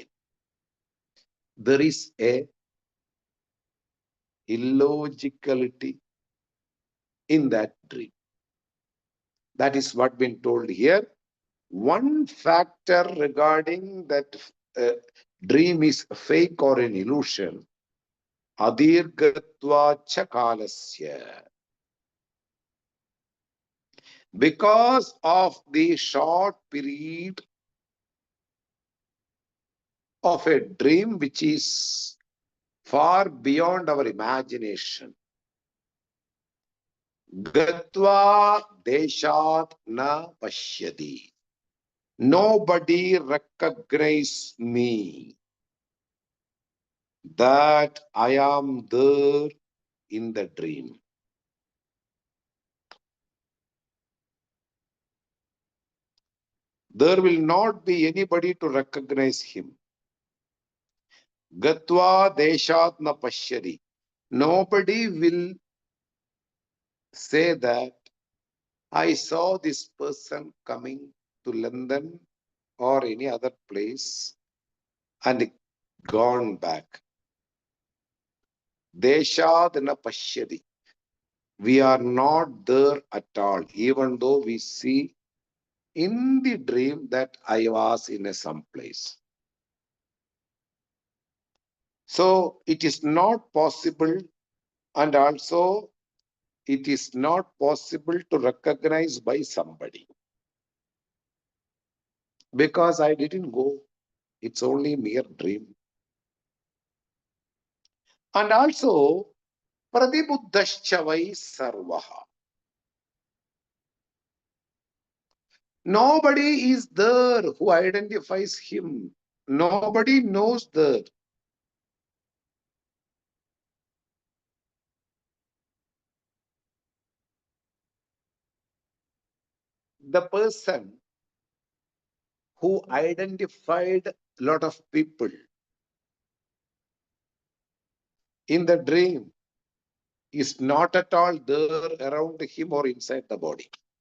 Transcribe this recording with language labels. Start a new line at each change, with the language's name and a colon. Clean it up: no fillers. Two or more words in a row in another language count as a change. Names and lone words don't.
English: There is a illogicality in that dream. That is what been told here. One factor regarding that dream is fake or an illusion,
Sanskrit: अदीर्घत्वात् च कालस्य.
English: Because of the short period of a dream which is far beyond our imagination.
Sanskrit: गत्वा देशान् न पश्यति.
English: Nobody recognizes me that I am there in the dream. There will not be anybody to recognize him.
Sanskrit: गत्वा देशान् न पश्यति.
English: Nobody will say that I saw this person coming to London or any other place and gone back.
Sanskrit: देशान् न पश्यति.
English: We are not there at all, even though we see in the dream that I was in some place. So it is not possible, and also it is not possible to recognize by somebody. Because I didn't go. It's only mere dream. And also,
Sanskrit: प्रतिबुद्धश्च वै सर्वः.
English: Nobody is there who identifies him. Nobody knows that. The person who identified a lot of people in the dream is not at all there around him or inside the body.